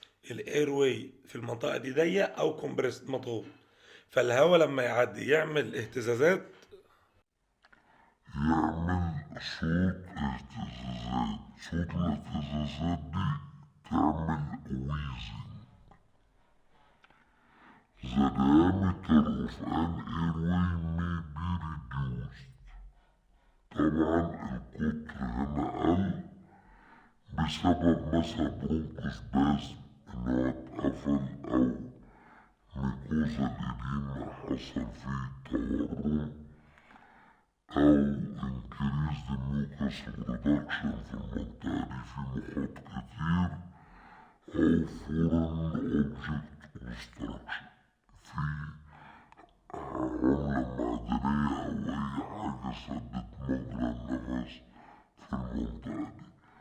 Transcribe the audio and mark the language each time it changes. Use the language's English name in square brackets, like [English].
[Arabic] الايرواي في المنطقة دي ضيق أو compressed مضغوط، فالهواء لما يعدي يعمل اهتزازات. يعمل صوت اهتزازات، صوت الاهتزازات دي تعمل wheezing. [English] The diameter of an airway may be reduced. [Arabic] طبعا القطر هنا قل بسبب مثلا برونكوسبازم ان هو اتقفل او ميكوزا الإديمة حصل فيه تورم أو [English] increase the mucus production [Arabic] في المنطقة دي في مخاط كتير، أو [English] foreign object obstruction [Arabic] في عملة معدنية أو أي حاجة سدت مجرى النفس في المنطقة دي.